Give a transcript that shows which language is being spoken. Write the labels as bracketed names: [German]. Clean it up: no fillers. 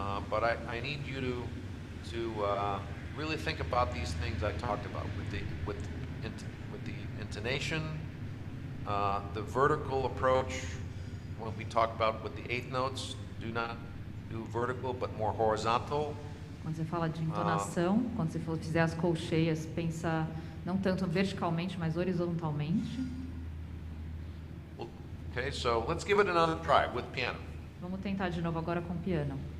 [English] But I need you to really think about these things I talked about with the intonation, the vertical approach. What we talked about with the 8th notes, do not do vertical, but more horizontal. [Portuguese] Quando você fala de entonação, quando você fizer as colcheias, pensa não tanto verticalmente, mas horizontalmente. [English] Okay, so let's give it another try with piano. [Portuguese] Vamos tentar de novo agora com piano.